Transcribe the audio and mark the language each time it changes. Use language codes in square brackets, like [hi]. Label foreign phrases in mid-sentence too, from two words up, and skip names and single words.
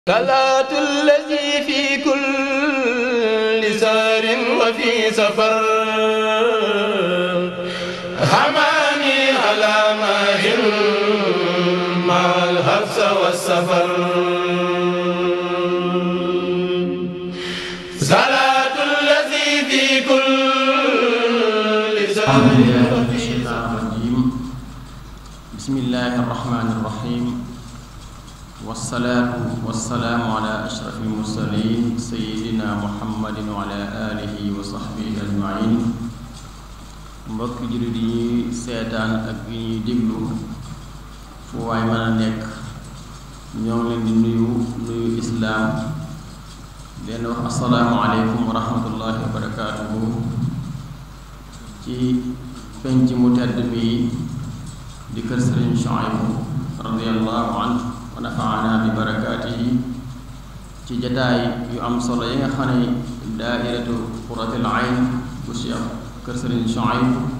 [ar] صلاة الذي في كل سار وفي سفر حماني على ماهر مع الحبس والسفر صلاة الذي في كل سار بسم الله الرحمن الرحيم والصلاة والسلام على أشرف المرسلين سيدنا محمد وعلى آله وصحبه أجمعين [wo] mbokk jullit yi seetaan ak yi ñuy déglu fu waay mën a nekk ñoo ngi leen di nuyu islaam leen wax [ar] السلام عليكم ورحمة الله وبركاته [wo] ci penc mu tedd mi di kër Sëriñ Suhaybu [ar] رضي الله عنه ونفعنا ببركاته [wo] ci jataay yu am solo yi nga xam ne [ar] دائرة قرة العين [wo] bu Cheikh kër Sëriñ Suhaybu